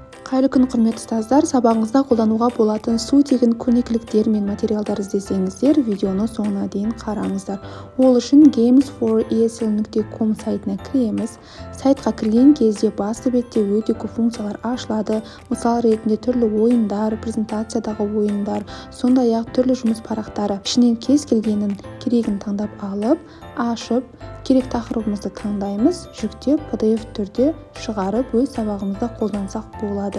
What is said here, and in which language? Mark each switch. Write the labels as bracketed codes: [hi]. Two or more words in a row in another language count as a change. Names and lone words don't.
[kk] Қайырлы күн құрметті ұстаздар, сабағыңызда қолдануға болатын су тегін көрнекіліктер мен материалдар іздесеңіздер, видеоны соңына дейін қараңыздар. Ол үшін games4esl.com сайтына кіреміз. Сайтқа кірген кезде басты бетте өте көп функциялар ашылады. Мысал ретінде түрлі ойындар, презентациядағы ойындар, сондай-ақ түрлі жұмыс парақтары. Ішінен кез келгенін керегін таңдап алып, ашып, керек тақырыбымызды таңдаймыз, жүктеп, PDF түрде шығарып, өз сабағымызда қолдансақ болады.